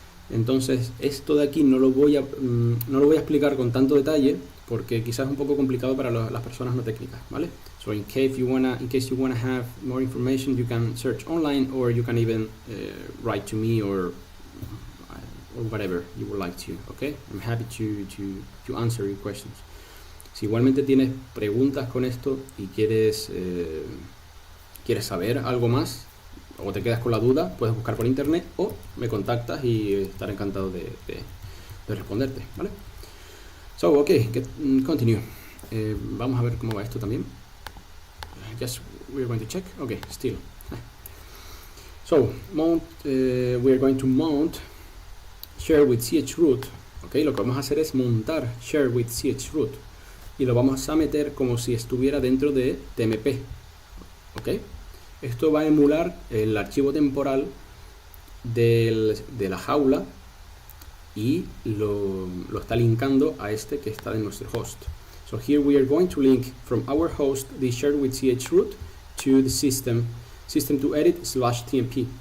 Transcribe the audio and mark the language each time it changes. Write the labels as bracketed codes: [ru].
[es] Entonces esto de aquí no lo voy a explicar con tanto detalle porque quizás es un poco complicado para las personas no técnicas, ¿vale? [en] So in case you wanna have more information, you can search online, or you can even write to me or whatever you would like to, okay? I'm happy to answer your questions. [es] Si igualmente tienes preguntas con esto y quieres saber algo más o te quedas con la duda, puedes buscar por internet o me contactas y estaré encantado de responderte, ¿vale? [en] So, okay, continue. [es] Vamos a ver cómo va esto también. [en] Just we're going to check. Okay, still. So, mount. We are going to mount share with chroot. [es] Okay, lo que vamos a hacer es montar share with chroot y lo vamos a meter como si estuviera dentro de tmp. Okay. Esto va a emular el archivo temporal de la jaula y lo está linkando a este que está en nuestro host. [en] So here we are going to link from our host the shared with chroot to the system to edit /tmp.